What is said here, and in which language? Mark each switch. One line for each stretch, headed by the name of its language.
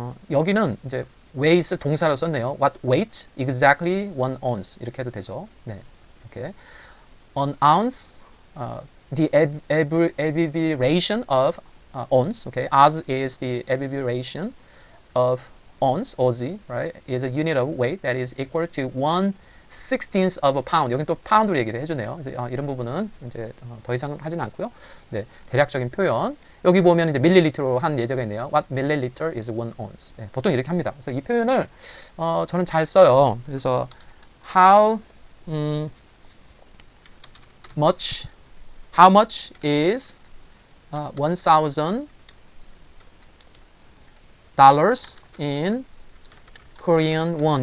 Korean: 여기는 이제 weight을 동사로 썼네요.
English: What weight exactly 1 ounce
Korean: 이렇게 해도 되죠. 이렇게
English: an ounce the abbreviation of ounce. Okay, oz is the abbreviation of ounce, oz, right? Is a unit of weight that is equal to 1/16th of a pound.
Korean: 여긴 또 파운드로 얘기를 해주네요. 이런 부분은 이제 더 이상 하진 않고요. 대략적인 표현. 여기 보면 이제 밀리리터로 한 예제가 있네요.
English: What milliliter is 1 ounce.
Korean: 보통 이렇게 합니다. 그래서 이 표현을 저는 잘 써요. 그래서
English: how much How much is $1,000 in Korean won?